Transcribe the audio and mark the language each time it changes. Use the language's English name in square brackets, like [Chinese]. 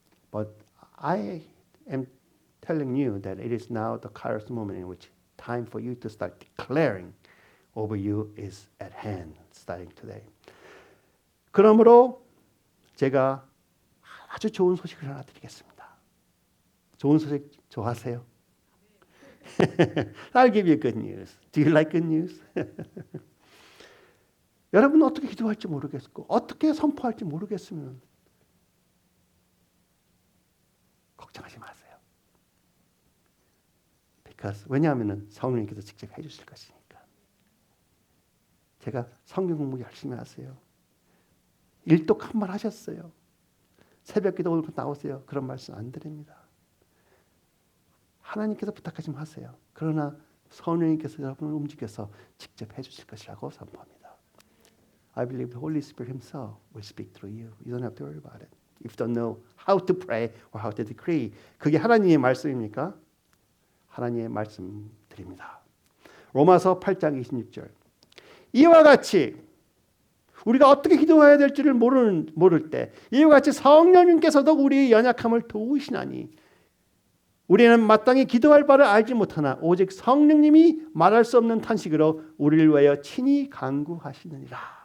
[English] But I am telling you that it is now the Kairos moment in which time for you to start declaring over you is at hand, starting today. [Korean] 그러므로 제가 아주 좋은 소식을 하나 드리겠습니다. 좋은 소식 좋아하세요? [English] I'll give you good news. Do you like good news? [Korean] 여러분은 어떻게 기도할지 모르겠고 어떻게 선포할지 모르겠으면 걱정하지 마세요. [English] Because [Korean] 왜냐하면 성령님께서 직접 해주실 것이니까. 제가 성경 공부 열심히 하세요. 일독 한 번 하셨어요. 새벽기도 오늘 나오세요. 그런 말씀 안 드립니다. 하나님께서 부탁하지 마세요. 그러나 성령님께서 여러분을 움직여서 직접 해주실 것이라고 선포합니다. [English] I believe the Holy Spirit Himself will speak through you. You don't have to worry about it. If you don't know how to pray or how to decree. [Korean] 그게 하나님의 말씀입니까? 하나님의 말씀 드립니다. 로마서 8장 26절. 이와 같이 우리가 어떻게 기도해야 될지를 모를 때 이와 같이 성령님께서도 우리의 연약함을 도우시나니 우리는 마땅히 기도할 바를 알지 못하나 오직 성령님이 말할 수 없는 탄식으로 우리를 위하여 친히 간구하시느니라.